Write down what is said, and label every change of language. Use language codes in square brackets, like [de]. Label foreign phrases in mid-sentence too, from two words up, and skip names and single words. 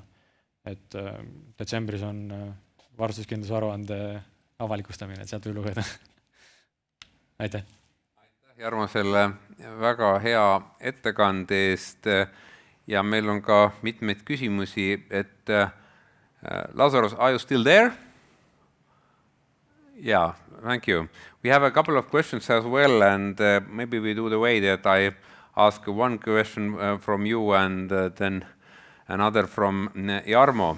[et] Et detsembris on varustuskindlusaruande avalikustamine, et sealt võib lugeda. Aitäh! Aitäh, Jarmo, selle väga hea ettekande eest ja meil on ka mitmeid küsimusi, et Lazarus, [en] are you still there? Yeah, thank you. We have a couple of questions as well, and maybe we do the way that I ask one question from you and then another from Jarmo.